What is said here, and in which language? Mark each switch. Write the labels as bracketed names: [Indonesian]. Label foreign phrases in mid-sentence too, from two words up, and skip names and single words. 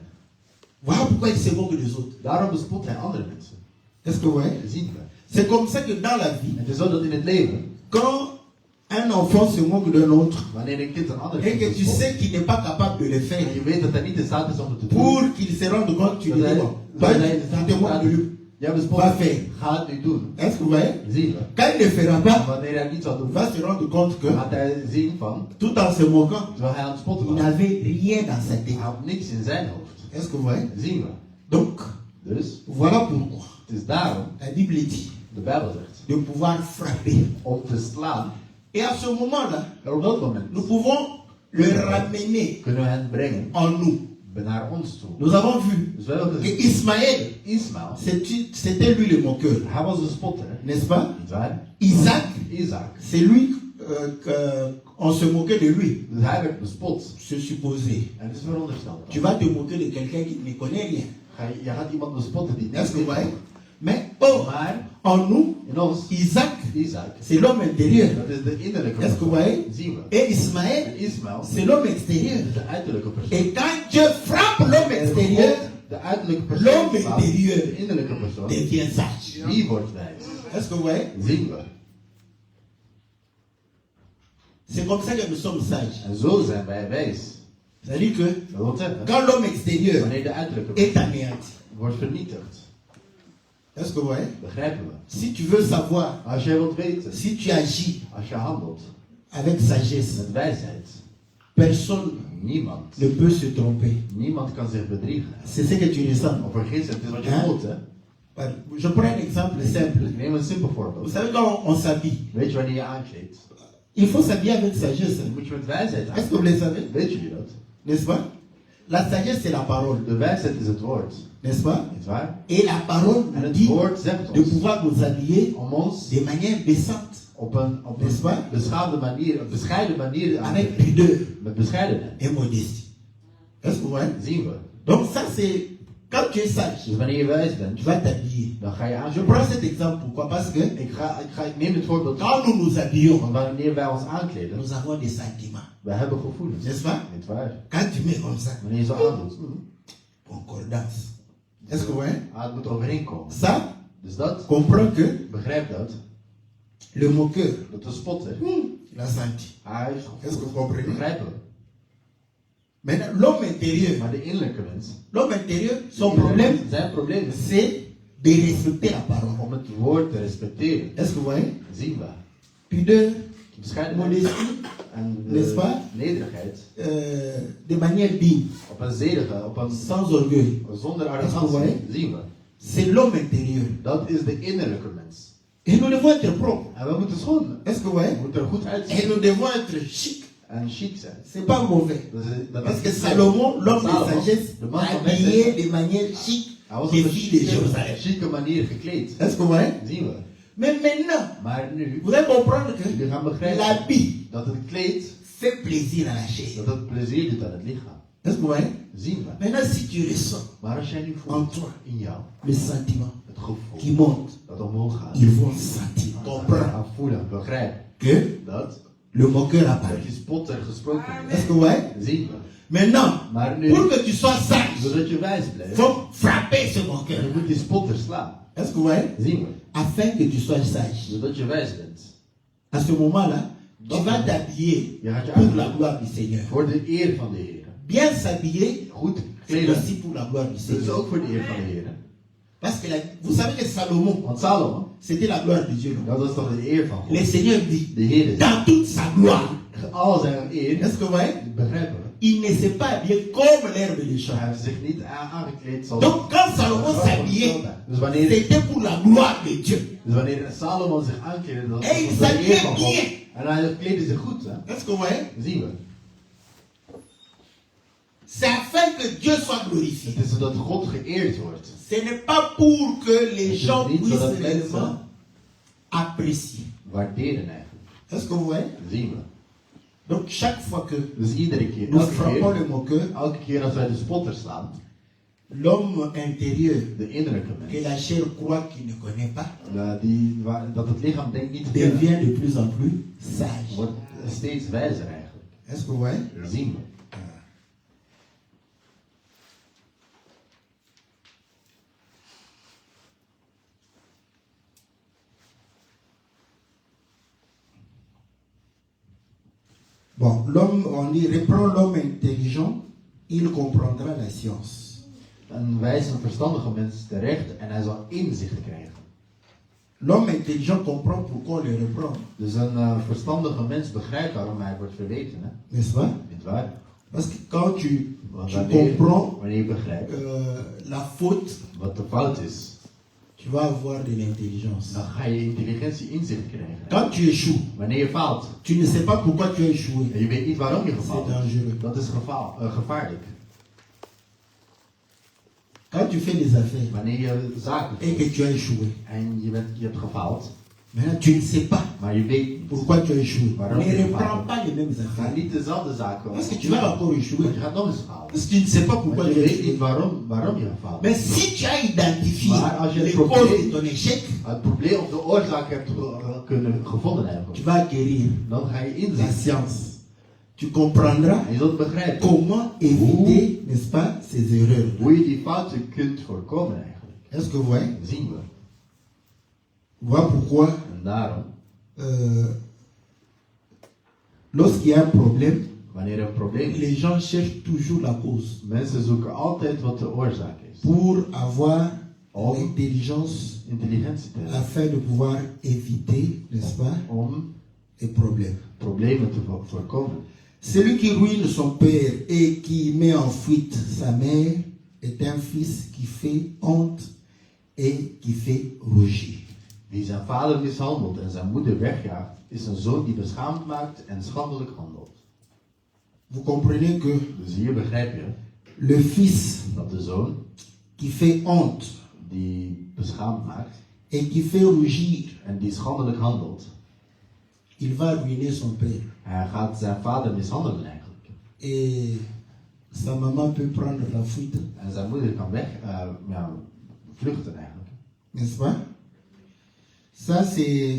[French] Voilà pourquoi il se moque des autres. [Dutch] Daarom bespot hij andere mensen. [French] Est-ce que vous voyez? [Dutch] Dat zien we. [French] C'est comme ça que dans la vie, [Dutch] Het is zo dat in het leven, [French] quand un enfant se moque d'un autre, [Dutch] wanneer een kind een ander [French] et que [Dutch] kind [French] tu [Dutch] bespot, [French] sais qu'il n'est pas capable de le faire, [Dutch] en je weet dat hij niet in staat is om het te doen, [French] pour qu'il se rende compte, tu lui dis, bon, toi, tu te moques de lui. [Dutch] jij bespot, [French] Va faire. [Dutch] ga het nu doen. [French] Est-ce que vous voyez? [Dutch] Zien we. [French] Quand il ne fera pas, [Dutch] Wanneer hij het niet zal [French] il [Dutch] doen, [French] va se rendre compte que, [Dutch] dan gaat hij zien van, [French] tout en se moquant, [Dutch] terwijl hij aan het spotten [French] il [Dutch] was, [French] n'avait rien dans sa [Dutch] hij [French] tête. [Dutch] had niks in zijn hoofd. [French] Est-ce que vous voyez? [Dutch] Zien we. [French] Donc, [Dutch] Dus, [French] voilà pourquoi [Dutch] het is daarom, [French] la Bible dit [Dutch] de Bijbel zegt, [French] de pouvoir frapper. [Dutch] om te slaan. [French] Et à ce moment-là, [Dutch] En op dat moment [French] nous pouvons le ramener [Dutch] kunnen we hen brengen [French] en nous. [Dutch] naar ons toe. [French] Nous avons vu [Dutch] Dus we hebben [French] que [Dutch] gezien, [French] Ismaël, [Dutch] Ismaël, [French] c'était lui le moqueur, [Dutch] hij was een spotter, [French] n'est-ce pas? [Dutch] niet waar? [French] Isaac, [Dutch] Isaac. [French] c'est lui qu'on se moquait de lui, [Dutch] Dus hij werd bespot. [French] se supposait. [Dutch] En het is verondersteld. [French] Tu vas te moquer de quelqu'un qui ne connaît rien. [Dutch] Je gaat iemand bespotten die niks [French] Est-ce que vous [Dutch] weet. [French] voyez? Mais oh, [Dutch] Maar [French] en nous, [Dutch] in ons, [French] Isaac, [Dutch] Isaac, [French] c'est l'homme intérieur. [Dutch] dat is de innerlijke [French] Est-ce que vous [Dutch] persoon. [French] voyez? [Dutch] Zien we. [French] Et Ismaël, [Dutch] En Ismaël [French] c'est l'homme extérieur. [Dutch] is de uiterlijke persoon. [French] Et quand Dieu frappe l'homme [Dutch] En [French] extérieur, [Dutch] God, de uiterlijke persoon, [French] l'homme [Dutch] slaat, [French] intérieur [Dutch] de innerlijke persoon, [French] devient sage. [Dutch] die wordt wijs. [French] Est-ce que vous voyez? [Dutch] Zien we. [French] C'est comme ça que nous sommes sages. [Dutch] En zo zijn wij wijs. [French] C'est-à-dire que [Dutch] Dat wil zeggen, [French] quand l'homme extérieur [Dutch] wanneer de uiterlijke [French] est [Dutch] persoon [French] anéanti, [Dutch] wordt vernietigd, [French] est-ce que vous voyez? [Dutch] begrijpen we. [French] Si tu veux savoir, [Dutch] Als jij wilt weten, [French] si tu agis [Dutch] als je handelt [French] avec sagesse, [Dutch] met wijsheid, [French] personne [Dutch] niemand, [French] ne peut se tromper. [Dutch] niemand kan zich bedriegen. [French] C'est ce que tu ressens. [Dutch] Of vergissen, het is wat je [French] Hein? [Dutch] voelt, hè. [French] Je prends un exemple simple. [Dutch] Ik neem een simpel [French] Vous [Dutch] voorbeeld. [French] savez, quand on s'habille, [Dutch] Weet je wanneer je aankleedt? [French] il faut s'habiller avec sagesse. [Dutch] Dan moet je met wijsheid [French] Est-ce que vous [Dutch] aan. [French] le savez? [Dutch] Weet jullie dat? [French] N'est-ce pas? La sagesse, c'est la parole. [Dutch] De wijsheid is het woord. [French] N'est-ce pas? [Dutch] Niet waar? [French] Et la parole [Dutch] En [French] nous [Dutch] het [French] dit [Dutch] woord zegt [French] de [Dutch] ons [French] pouvoir nous habiller [Dutch] om ons [French] de manière décente, [Dutch] op een [French] N'est-ce pas? [Dutch] beschaamde manier, een bescheiden manier aan [French] avec [Dutch] te trekken. [French] pudeur [Dutch] Met bescheidenheid. [French] et modestie. Est-ce que vous voyez? [Dutch] Zien we. [French] Donc ça, c'est... Quand tu es sage, [Dutch] Dus wanneer je wijs bent, [French] tu vas t'habiller. [Dutch] dan ga je [French] Je [Dutch] aankleden. [French] prends cet exemple, pourquoi? Parce que [Dutch] Ik neem dit voorbeeld. [French] quand nous nous habillons, [Dutch] Want wanneer wij ons aankleden, [French] nous avons des sentiments. [Dutch] wij hebben gevoelens. [French] N'est-ce pas? [Dutch] Niet waar? [French] Quand tu mets comme ça, [Dutch] Wanneer je zo aandoet, [French] concordance. Est-ce que vous voyez? [Dutch] het moet overeenkomen. [French] Ça, [Dutch] Dus dat, [French] comprends que [Dutch] begrijp dat, [French] le moqueur, [Dutch] dat de spotter, [French] il a senti. [Dutch] hij heeft [French] Est-ce que vous [Dutch] gevoeld. [French] comprenez? [Dutch] Begrijpen we. [French] Maintenant, l'homme intérieur, [Dutch] Maar de innerlijke mens, [French] l'homme intérieur, son problème, [Dutch] zijn probleem is [French] c'est de respecter la parole. [Dutch] om het woord te respecteren. [French] Est-ce que vous voyez? [Dutch] Zien we. [French] Pudeur, [Dutch] Bescheidenheid [French] modestie, [Dutch] en [French] N'est-ce pas? [Dutch] nederigheid [French] de manière digne, [Dutch] op een zedige, op een [French] sans orgueil. [Dutch] zonder [French] Est-ce que [Dutch] arrogantie, [French] vous voyez? [Dutch] zien we. [French] C'est l'homme intérieur. [Dutch] Dat is de innerlijke mens. [French] Et nous devons être propres. [Dutch] En we moeten schoon. [French] Est-ce que vous voyez? [Dutch] We moeten er goed [French] Et [Dutch] uitzien. [French] nous devons être chic. [Dutch] En chic zijn. [French] C'est pas mauvais. [Dutch] Dat [French] Parce que [Dutch] is [French] Salomon, l'homme de [Dutch] Salomon, [French] sagesse, [Dutch] de man van [French] habillé [Dutch] wijsheid, [French] de manière chic [Dutch] hij was [French] les [Dutch] op een [French] filles de Jérusalem. [Dutch] chique manier gekleed. [French] Est-ce que vous voyez? [Dutch] Zien we. [French] Mais maintenant, [Dutch] Maar nu, [French] vous allez comprendre [Dutch] jullie [French] que [Dutch] gaan begrijpen [French] l'habit [Dutch] dat het kleed, [French] fait plaisir à la chair. [Dutch] dat het plezier doet aan het lichaam. [French] Est-ce que vous voyez? [Dutch] Zien we. [French] Maintenant, si tu ressens [Dutch] Maar als jij nu [French] en [Dutch] voelt [French] toi [Dutch] in jou [French] le sentiment [Dutch] het gevoel [French] qui monte, [Dutch] dat omhoog gaat, [French] ils vont sentir, [Dutch] dan [French] comprendre [Dutch] gaan voelen, begrijp [French] que [Dutch] dat [French] le moqueur apparaît. [Dutch] dat je spotter gesproken [French] Est-ce [Dutch] heeft. [French] que vous voyez? [Dutch] Zien we. [French] Maintenant, [Dutch] Maar nu, [French] pour que tu sois sage, [Dutch] zodat je wijs [French] il [Dutch] blijft, [French] faut frapper ce moqueur. [Dutch] je moet die spotter slaan. [French] Est-ce que vous voyez? [Dutch] Zien we. [French] Afin que tu sois sage. [Dutch] Zodat je wijs bent. [French] À ce moment-là, tu vas t'habiller [Dutch] Je gaat je [French] pour la [Dutch] aankleden [French] gloire du Seigneur. [Dutch] voor de eer van de Heer. [French] Bien s'habiller, [Dutch] Goed [French] c'est [Dutch] kleden, [French] aussi pour la gloire du [Dutch] dat is [French] Seigneur. [Dutch] ook voor de eer van de Heer. [French] Parce que vous savez que Salomon, [Dutch] Want Salomon, [French] c'était la gloire de Dieu. Non? [Dutch] dat was toch de eer van [French] Le [Dutch] God. [French] Seigneur dit, [Dutch] De Heer is [French] dans toute sa gloire, [Dutch] al zijn eer, [French] est-ce que vous voyez? [Dutch] begrijpen we. [French] Il ne s'est pas habillé comme l'herbe des champs. [Dutch] Hij heeft zich niet aangekleed zoals... [French] Donc quand Salomon s'habillait, [Dutch] Dus wanneer, [French] c'était pour la gloire de Dieu. [Dutch] dus wanneer Salomon zich aankleedde, dat was [French] Hey, [Dutch] voor de [French] ça [Dutch] eer van [French] vient [Dutch] God. [French] bien. [Dutch] En hij kleedde zich goed, hè. [French] Est-ce que vous voyez? [Dutch] Zien we. [French] C'est afin que Dieu soit glorifié. [Dutch] Het is zodat God geëerd wordt. [French] Ce n'est pas pour que les gens [Dutch] niet [French] puissent [Dutch] zodat mensen [French] réellement apprécier. [Dutch] waarderen eigenlijk. [French] Est-ce que vous voyez? [Dutch] Zien we. [French] Donc chaque fois que [Dutch] Dus iedere keer, [French] nous frappons [Dutch] elke [French] le moqueur, [Dutch] keer als wij de spotter slaan, [French] l'homme intérieur [Dutch] de innerlijke [French] que [Dutch] mens, [French] la chair croit qu'il ne connaît pas [Dutch] dat het lichaam denkt niet te kennen, [French] devient de plus en plus sage. [Dutch] wordt steeds wijzer eigenlijk. [French] Est-ce que vous voyez? [Dutch] Dat zien we. [French] Bon, l'homme, on dit, reprend l'homme intelligent, il comprendra la science. [Dutch] En wijs een verstandige mens terecht en hij zal inzicht krijgen. [French] L'homme intelligent comprend pourquoi on le reprend, [Dutch] Dus een verstandige mens begrijpt waarom hij wordt verweten. Hè? [French] n'est-ce pas? [Dutch] Niet waar? [French] Parce que quand tu [Dutch] Want [French] comprends [Dutch] wanneer je begrijpt [French] la faute, [Dutch] wat de fout is, [French] tu vas avoir de l'intelligence. [Dutch] dan ga je intelligentie inzicht krijgen. [French] Quand tu échoues, [Dutch] Wanneer je faalt [French] tu ne sais pas pourquoi tu as échoué. [Dutch] en je weet niet waarom je [French] C'est [Dutch] gefaald hebt, [French] dangereux. [Dutch] dat is gevaarlijk. [French] Quand tu fais des affaires [Dutch] Wanneer je zaken [French] et que [Dutch] doet [French] tu as échoué, [Dutch] en je hebt gefaald, [French] maintenant tu ne sais pas [Dutch] maar je weet niet, [French] pourquoi tu as échoué. [Dutch] Waarom [French] Ne [Dutch] je [French] reprends [Dutch] faalt. [French] pas les mêmes [Dutch] ga [French] affaires. [Dutch] niet dezelfde zaken [French] Parce que tu [Dutch] doen. [French] vas encore échouer. [Dutch] Want je gaat nog eens falen. [French] Parce que tu ne sais pas pourquoi [Dutch] Want [French] tu [Dutch] je [French] as [Dutch] weet niet [French] échoué. [Dutch] waarom je gefaald [French] Mais [Dutch] hebt. [French] si tu as identifié [Dutch] Maar als je [French] les [Dutch] het [French] causes [Dutch] probleem- [French] de ton échec, [Dutch] Het probleem of de oorzaak hebt gevonden [French] tu [Dutch] hebben, [French] vas acquérir [Dutch] dan ga je [French] la [Dutch] inzicht [French] science. Tu comprendras [Dutch] en je zult begrijpen [French] comment éviter, n'est-ce pas, ces erreurs. [Dutch] hoe je die fouten kunt voorkomen eigenlijk. [French] Est-ce que vous voyez? [Dutch] Dat zien we. [French] Voilà pourquoi, [Dutch] En daarom, [French] lorsqu'il y a un problème, [Dutch] wanneer er een probleem is, [French] les gens cherchent toujours la cause [Dutch] mensen zoeken altijd wat de oorzaak is. [French] pour avoir [Dutch] Om [French] l'intelligence [Dutch] intelligentie te hebben. [French] afin de pouvoir éviter, n'est-ce pas, [Dutch] Om [French] les problèmes. [Dutch] problemen te voorkomen. [French] Celui qui ruine son père et qui met en fuite sa mère est un fils qui fait honte et qui fait rougir. [Dutch] Wie zijn vader mishandelt en zijn moeder wegjaagt, is een zoon die beschaamd maakt en schandelijk handelt. [French] Vous comprenez que [Dutch] Dus hier begrijp je [French] le fils [Dutch] dat de zoon [French] qui fait honte [Dutch] die beschaamd maakt [French] et qui fait rougir, [Dutch] en die schandelijk handelt, [French] il va ruiner son père. [Dutch] hij gaat zijn vader mishandelen eigenlijk. [French] Et sa maman peut prendre la fuite, [Dutch] En zijn moeder kan vluchten eigenlijk. [French] n'est-ce pas? Ça c'est,